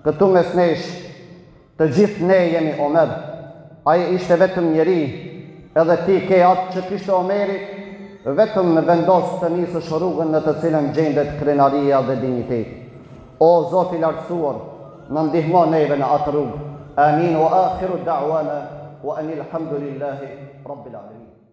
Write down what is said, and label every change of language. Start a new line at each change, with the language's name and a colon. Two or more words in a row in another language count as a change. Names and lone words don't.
Albanian: këtu mes nesh, të gjithë ne jemi Omer. Ai ishte vetëm njeri, edhe ti ke atë që kishte Omeri, vetëm në vendos të nisësh rrugën në të cilën gjendet krenaria dhe digniteti. O Zoti i lartësuar, na ndihmo neve në atë rrugë.
Arabic: آمين وآخر دعوانا أن الحمد لله رب العالمين.